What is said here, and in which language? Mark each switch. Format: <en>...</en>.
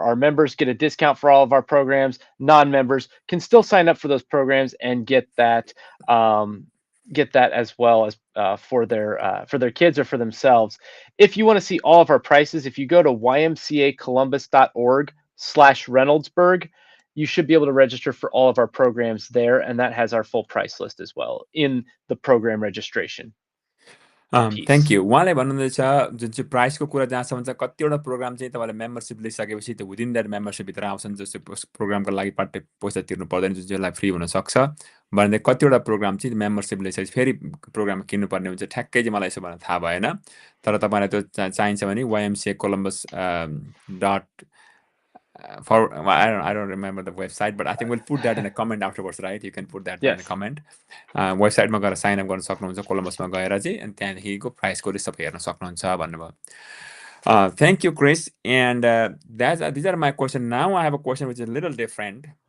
<en>Our members get a discount for all of our programs. Non-members can still sign up for those programs and get that as well as for their kids or for themselves. If you want to see all of our prices, if you go to ymcacolumbus.org/Reynoldsburg, you should be able to register for all of our programs there, and that has our full price list as well in the program registration thank piece. You.</en> <ne>उहाँले भन्नुहुँदैछ जुन चाहिँ प्राइसको कुरा जहाँसम्म छ, कतिवटा programme चाहिँ तपाईँले मेम्बरसिप लिइसकेपछि त्यो विदिन द्याट मेम्बरसिपभित्र आउँछन्, जस्तो प्रोग्रामको लागि पैसा तिर्नु पर्दैन, जुन चाहिँलाई फ्री हुनसक्छ। भनेदेखि कतिवटा प्रोग्राम चाहिँ मेम्बरसिप लिइसकेपछि फेरि प्रोग्राम किन्नुपर्ने हुन्छ। ठ्याक्कै चाहिँ मलाई यसो भनेर थाहा भएन। तर तपाईँलाई त्यो चाहिन्छ भने</ne> <en>YMCA Columbus dot for I don't remember the website, but I think we'll put that in a comment afterwards, right? You can put that there in a Yes. comment.</en> <ne>वेबसाइटमा गएर साइन अप गर्न सक्नुहुन्छ कोलम्बसमा गएर चाहिँ, अनि त्यहाँदेखिको प्राइसको list सबै हेर्न सक्नुहुन्छ भन्नुभयो।</ne> <en>Thank you, Chris. And these are my questions. Now I have a question which is a little different.</en>